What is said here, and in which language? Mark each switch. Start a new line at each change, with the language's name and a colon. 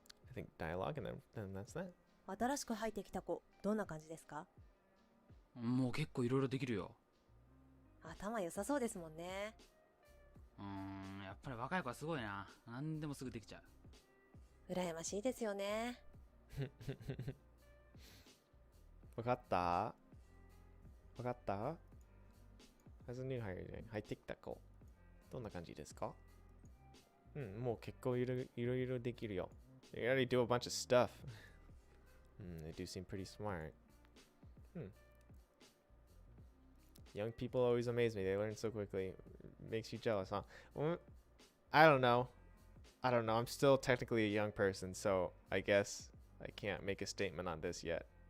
English: I think dialogue and then that's that.
Japanese: 新しく入ってきた子、どんな感じですか？夫。もう結構いろいろできるよ。頭良さそうですもんね。やっぱり若い子はすごいな。何でもすぐできちゃう。羨ましいですよね。わかった？わかった？
English: As a new hire
Japanese: 入ってきた子。どんな感じですか？もう結構いろいろできるよ。
English: They already do a bunch of stuff. They do seem pretty smart. Young people always amaze me. They learn so quickly. Makes you jealous, huh? Well, I don't know. I'm still technically a young person, so I guess I can't make a statement on this yet.